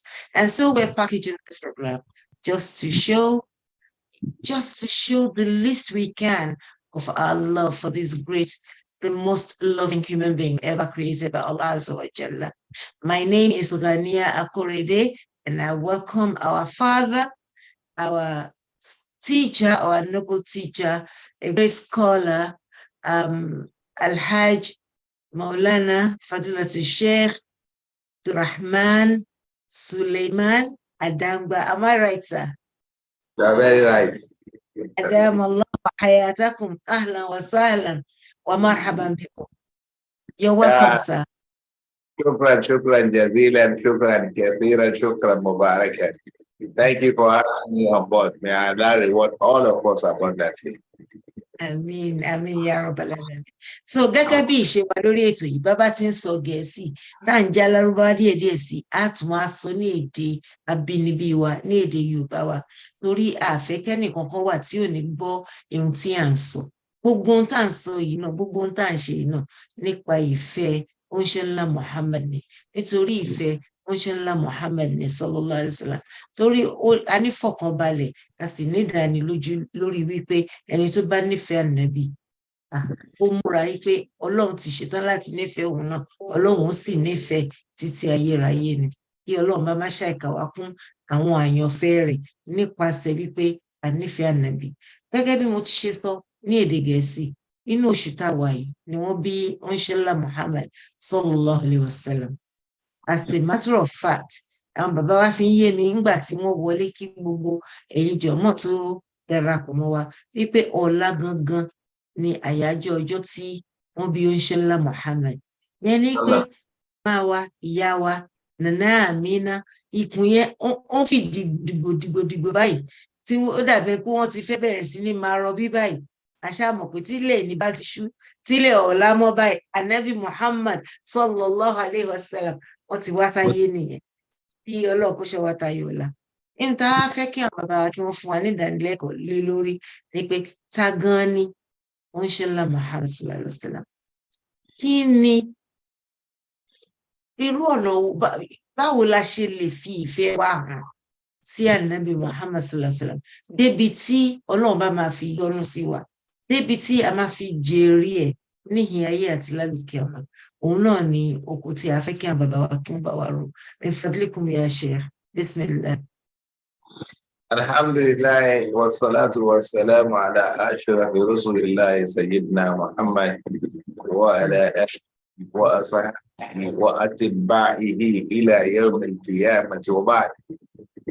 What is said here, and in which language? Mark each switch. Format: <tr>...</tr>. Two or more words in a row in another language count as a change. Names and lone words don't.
<en>And so we're packaging this program just to show the least we can of our love for this great, the most loving human being ever created by Allah</en> <ar>عز وجل.</ar> <en>My name is Ghania Akorede, and I welcome our father, our teacher, our noble teacher, a great scholar, Al-Hajj Maulana Fadilatul Sheikh Abdur Rahman Sulaiman Adangba. Am I right, sir? You are very right.</en> <ar>أدام الله حياتكم أهلا وسهلا ومرحبا بكم.</ar> <en>You're welcome, sir.</en> <ar>شكرا جزيلا، شكرا كثيرا، شكرا مباركا.</ar> <en>Thank you for having me on board. May Allah reward all of us abundantly.</en> <ar>آمين، آمين يا رب العالمين.</ar> <yo>So gẹ́gẹ́ bí ìṣe wa lórí ètò yìí, bàbá ti ń sọ Gẹ̀ẹ́sì, tá à ń já Lárúbáwá díẹ̀díẹ̀ sí, á tún wá sọ ní èdè abínibí wa, ní èdè Yorùbá wa, torí àfẹ́ kẹ́nìkankan wà tí ò ní gbọ́ ohun tí à ń sọ. Gbogbo ohun tá à ń sọ yìí náà, gbogbo ohun tá à ń ṣe yìí náà, nípa ìfẹ́ oníṣẹ́ ńlá Muhammad ni, nítorí ìfẹ́ oníṣẹ́ ńlá Muhammad ni</yo> <ar>صلى الله عليه وسلم,</ar> <yo>torí a ní fọkànbalẹ̀, a sì ní ìdánilójú lórí wípé ẹni tó bá nífẹ̀ẹ́ Ànábì, ó múra wípé Ọlọ́run ti ṣetán láti nífẹ̀ẹ́ òun náà, Ọlọ́run sì nífẹ̀ẹ́ títí ayérayé ni. Kí Ọlọ́run bá má ṣàìkà wá kún àwọn àyànfẹ́ rẹ̀ nípasẹ̀ wípé a nífẹ̀ẹ́ Ànábì. Gẹ́gẹ́ bí mo ti ṣe sọ ní èdè Gẹ̀ẹ́sì, inú oṣù táwa yìí ni wọ́n bí oníṣẹ́ ńlá Muhammad</yo> <ar>صلى الله عليه وسلم.</ar> <en>As a matter of fact,</en> <yo>àwọn bàbá wa fi ń yé mi nígbà tí wọ́n wọlé kí gbogbo ẹ̀yin jọ̀mọ́ tó darapọ̀ mọ́ wa wípé ọ̀la gangan ni àyájọ́ ọjọ́ tí wọ́n bí oníṣẹ́ ńlá Muhammad. Yẹn ni pé máa wa, ìyá wa, Nana Amina, ikùn yẹn ó fi dìgbò báyìí, tí ó dàbí pé wọ́n ti fẹ́ bẹ̀rẹ̀ sí ní máa rọbí báyìí. Àṣà mọ̀ pé tílẹ̀ ní bá ti ṣú, tílẹ̀ ọ̀la mọ́ báyìí, Ànábì Muhammad</yo> <ar>صلى الله عليه وسلم,</ar> <yo>wọ́n ti wá sáyé nìyẹn. Tí Ọlọ́run kó ṣe wá tayọ ọ̀la. Ẹni tá a fẹ́ kí àwọn bàbá wa kí wọ́n fún wa ní ìdánilẹ́kọ̀ọ́ lé lórí ni pé ta gan ni oníṣẹ́ ńlá Muhammad</yo> <ar>صلى الله عليه وسلم.</ar> <yo>Kí ni irú ọ̀nà báwo la ṣe lè fi ìfẹ́ wa hàn sí Ànábì Muhammad</yo> <ar>صلى الله عليه وسلم</ar> <yo>débi tí Ọlọ́run bá máa fi yọ́nú sí wa, débi tí a máa fi jèrè ẹ̀ níhìn ayé àti lálùkẹ́ ọmọ. Òun náà ni oko tí a fẹ́ kí àwọn bàbá wa kí wọ́n bá wa rò.</yo> <ar>من فضلكم يا شيخ. بسم الله. الحمد لله والصلاة والسلام على أشرف رسول الله سيدنا محمد وعلى آله وأصحابه وأتباعه إلى يوم القيامة وبعد.</ar>